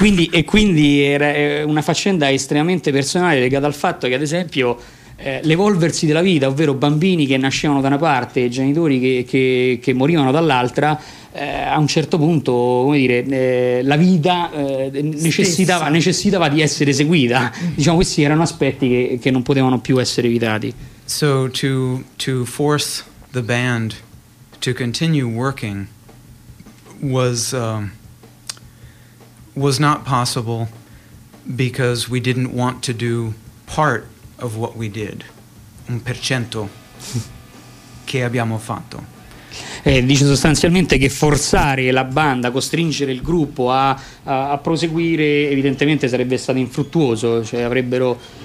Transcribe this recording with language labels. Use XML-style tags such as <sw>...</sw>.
<it>E quindi era una faccenda estremamente personale legata al fatto che ad esempio l'evolversi della vita, ovvero bambini che nascevano da una parte e genitori che morivano dall'altra, a un certo punto, come dire, la vita necessitava di essere seguita. Diciamo, questi erano aspetti che non potevano più essere evitati.</it> <en>So to force the band to continue working was not possible because we didn't want to do part of what we did,</en> <it>un per cento che abbiamo fatto. Dice sostanzialmente che forzare la banda, costringere il gruppo a proseguire, evidentemente sarebbe stato infruttuoso, cioè avrebbero</it>